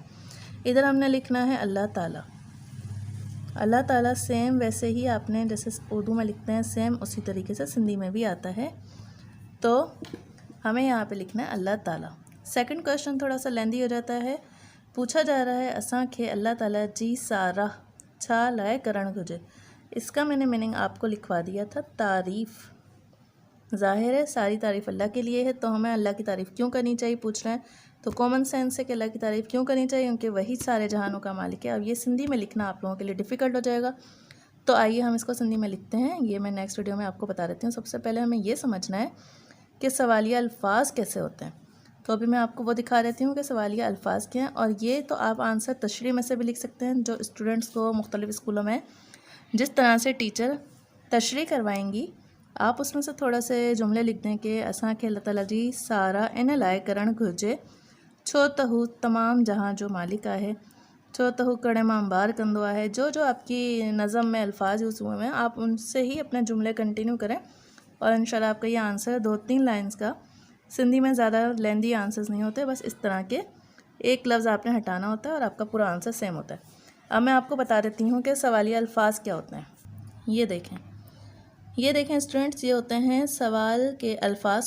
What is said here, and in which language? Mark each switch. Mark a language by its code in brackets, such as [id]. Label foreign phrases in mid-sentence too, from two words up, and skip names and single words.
[ur] ادھر ہم نے لکھنا ہے اللہ تعالیٰ۔ اللہ تعالیٰ سیم ویسے ہی آپ نے جیسے اردو میں لکھتے ہیں، سیم اسی طریقے سے سندھی میں بھی آتا ہے. تو ہمیں یہاں پہ لکھنا ہے اللہ تعالیٰ. [en] second question [ur] تھوڑا سا لینتھی ہو جاتا ہے. پوچھا جا رہا ہے [sd] असांखे अल्लाह ताला जी सारा छा लाए करण घुर्जे। [ur] اس کا میں نے میننگ آپ کو لکھوا دیا تھا، تعریف. ظاہر ہے ساری تعریف اللہ کے لیے ہے، تو ہمیں اللہ کی تعریف کیوں کرنی چاہیے پوچھ رہے ہیں، تو [en] common sense [ur] ہے کہ اللہ کی تعریف کیوں کرنی چاہیے، کیونکہ وہی سارے جہانوں کا مالک ہے. اب یہ سندھی میں لکھنا آپ لوگوں کے لیے ڈفیکلٹ ہو جائے گا، تو آئیے ہم اس کو سندھی میں لکھتے ہیں. یہ میں نیکسٹ ویڈیو میں آپ کو بتا دیتی ہوں۔ سب سے پہلے ہمیں یہ سمجھنا ہے کہ سوالیہ الفاظ کیسے ہوتے ہیں، تو ابھی میں آپ کو وہ دکھا دیتی ہوں کہ سوالیہ الفاظ کیا ہیں. اور یہ تو آپ آنسر تشریح میں سے بھی لکھ سکتے ہیں، جو اسٹوڈنٹس کو مختلف اسکولوں میں جس طرح سے ٹیچر تشریح کروائیں گی، آپ اس میں سے تھوڑا سے جملے لکھ دیں کہ [sd] असांखे अल्लाह ताला जी सारा इन लाए करण घुर्जे, छो त हू तमाम जहाँ जो मालिक आहे, छो त हू कड़े मां बार कंदो आहे। [ur] جو جو آپ کی نظم میں الفاظ یوز ہوئے ہیں، آپ ان سے ہی اپنے جملے کنٹینیو کریں اور ان شاء اللہ آپ کا یہ آنسر 2-3 لائنز کا. سندھی میں زیادہ [en] lengthy answers [ur] نہیں ہوتے، بس اس طرح کے ایک لفظ آپ نے ہٹانا ہوتا ہے اور آپ کا پورا آنسر سیم ہوتا ہے. اب میں آپ کو بتا دیتی ہوں کہ سوالیہ الفاظ کیا ہوتے ہیں۔ یہ دیکھیں اسٹوڈنٹس، یہ ہوتے ہیں سوال کے الفاظ.